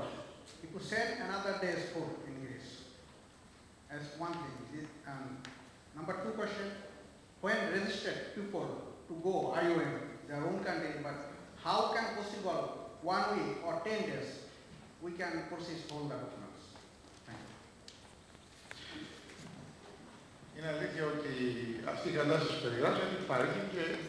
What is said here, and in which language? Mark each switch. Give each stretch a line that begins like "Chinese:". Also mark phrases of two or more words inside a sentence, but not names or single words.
English: If you send another day's food in Greece, as one thing. And number two question, when registered people to go IOM, their own country, but how can possible 1 week or 10 days we can process all the documents? Thank you.
Greek: Είναι αλήθεια ότι αυτή η κατάσταση που περιγράψατε υπάρχει και